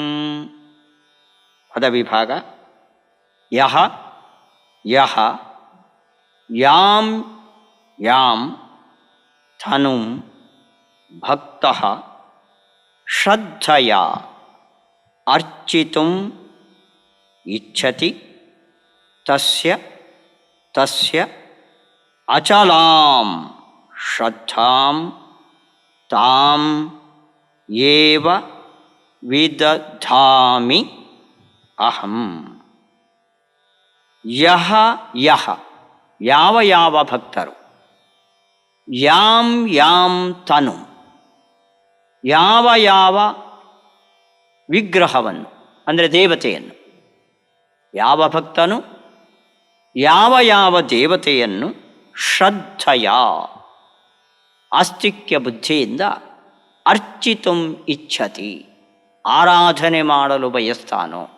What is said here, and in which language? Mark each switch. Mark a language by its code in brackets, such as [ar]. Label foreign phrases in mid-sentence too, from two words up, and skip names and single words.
[sa] ಪದವಿಭಾಗ. ಯಹ ಯಹ ಯಾಂ ಯಾಂ ತನುಂ ಭಕ್ತಃ ಶ್ರದ್ಧಯಾ ಅರ್ಚಿತುಂ ಇಚ್ಛತಿ ತಸ್ಯ ತಸ್ಯ ಅಚಲಾಂ ಶ್ರದ್ಧಾಂ ತಾಂ ಏವ ವಿದಧಾಮಿ ಅಹಂ. ಯಹ ಯಹ [kn] ಯಾವ ಯಾವ ಭಕ್ತರು, [sa] ಯಾಂ ಯಾಂ ತನು [kn] ಯಾವ ಯಾವ ವಿಗ್ರಹವನ್ನು ಅಂದರೆ ದೇವತೆಯನ್ನು, ಯಾವ ಭಕ್ತನು ಯಾವ ಯಾವ ದೇವತೆಯನ್ನು ಶ್ರದ್ಧೆಯ ಆಸ್ತಿಕ್ಯ ಬುದ್ಧಿಯಿಂದ [sa] ಅರ್ಚಿತುಂ ಇಚ್ಛತಿ [kn] ಆರಾಧನೆ ಮಾಡಲು ಬಯಸ್ತಾನೋ